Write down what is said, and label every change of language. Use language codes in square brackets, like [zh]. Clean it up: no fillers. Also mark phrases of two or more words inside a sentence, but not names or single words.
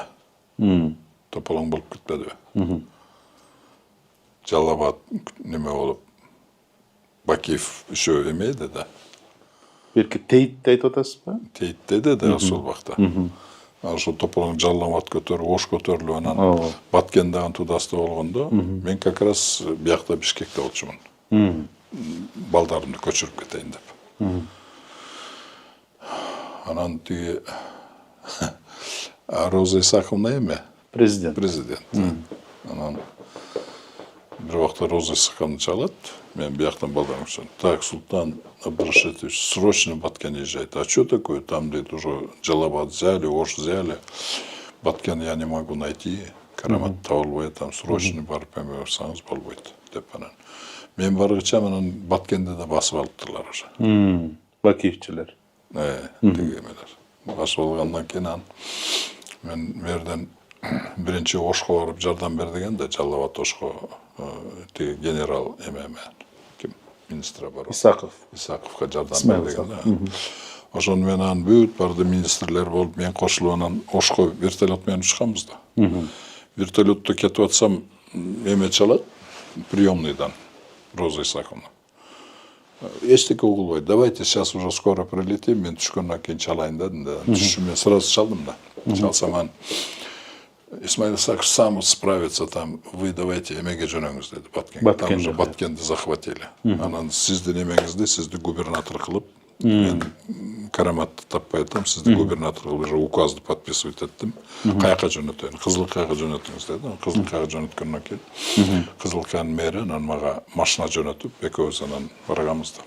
[ky] Тополоң болуп кетпедиби? Жалал Абад неме болуп Бакиев еще эмейди да. Бирки тейитти айтып атасызбы? Тейитти да ошол убакта. Ошо тополоң Жалал Абад көтөрүп, Ош көтөрүлүп, анан Баткен дагы туудаста болгондо, мен [ru] как раз [ky] биякта Бишкекте болчумун. Балдарымды көчүрүп кетейин деп. Анан тиги Роза Исаковна эме? Президент. Анан бир убакта Роза Исаковна чалат, мен бияктан балдарым сөйт. [ru] Так, Султан Абдрашитович, срочно Баткен езжайте. А что такое? Там, говорит, уже Жалабад взяли, Ош взяли. Баткен я не могу найти. [ky] Карамат табылбай, [ru] там срочно [ky] барып эме барсаңыз болбойт деп анан. Мен баргыча анан Баткенде да басып алыптырлар уже. Бакиевчилер. Тиги эмелер. Басып алгандан кийин мен мерден биринчи Ошко барып жардам бер дегенде, Жалал Абад Ошко тиги генерал эме ким [ru] министр обороны [ky] Исаковго жардам бер дегенде. Ошону менен бүт барды министрлер болуп, мен кошулуп анан Ошко вертолет менен учканбыз да. Вертолетто кетип атсам эме чалат приемныйдан Роза Исаковна. Эчтеке угулбайт. [ru] Давайте сейчас уже скоро прилетим, [ky] мен түшкөндөн кийин чалайын дедим да. Түшүп мен сразу чалдым да. Чалсам Исмаил Исакович [ru] сам справится там, вы давайте [ky] эмеге жөнөңүз деди Баткенге. [ru] Там уже [ky] Баткенди захватили. Анан сиздин эмеңизди, сизди губернатор кылып, мен Караматты таппай атам, сизди губернатор кылып уже указды подписывать еттим. Каяка жөнөтөйүн? Кызылкаяга жөнөтүңүз деди. Кызылкаяга жөнөткөндөн кийин Кызылкаянын мэри анан мага машина жөнөтүп, экөөбүз анан барганбыз да.